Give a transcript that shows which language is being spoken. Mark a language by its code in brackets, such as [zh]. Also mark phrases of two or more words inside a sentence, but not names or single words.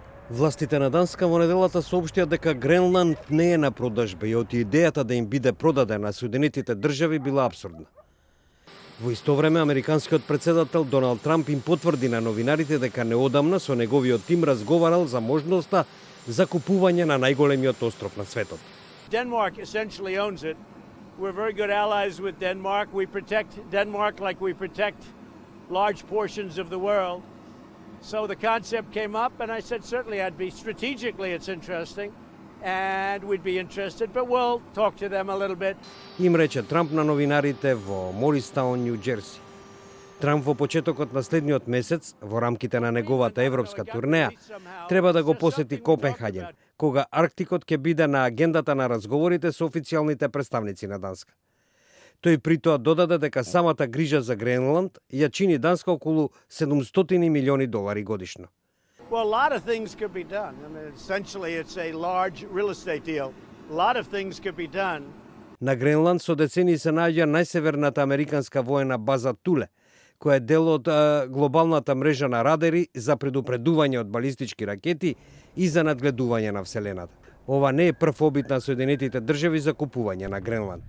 [mk] Властите на Данска во неделата соопштија дека Гренланд не е на продажба и оти идејата да им биде продаден на Соединетите држави била апсурдна. Во исто време, американскиот председател Доналд Трамп им потврди на новинарите дека неодамна со неговиот тим разговарал за можноста за купување на најголемиот остров на светот. [en] Denmark essentially owns it. We're very good allies with Denmark. We protect Denmark like we protect large portions of the world. So the concept came up, and I said certainly strategically it's interesting, and we'd be interested, but we'll talk to them a little bit. [mk] Им рече Трамп на новинарите во Морistаун, Нью Џерси. Трамп во почетокот на следниот месец, во рамките на неговата европска турнеја, треба да го посети Копенхаген, кога Арктикот ќе биде на агендата на разговорите со официјалните представници на Данска. Тој притоа додаде дека самата грижа за Гренланд ја чини Данска околу $700 милиони годишно. [en] Well, a lot of things could be done. I mean, essentially it's a large real estate deal. A lot of things could be done. [mk] На Гренланд со децении се наоѓа најсеверната американска воена база Туле, која е дел од глобалната мрежа на радари за предупредување од балистички ракети и за надгледување на Вселената. Ова не е прв обид на Соединетите држави за купување на Гренланд.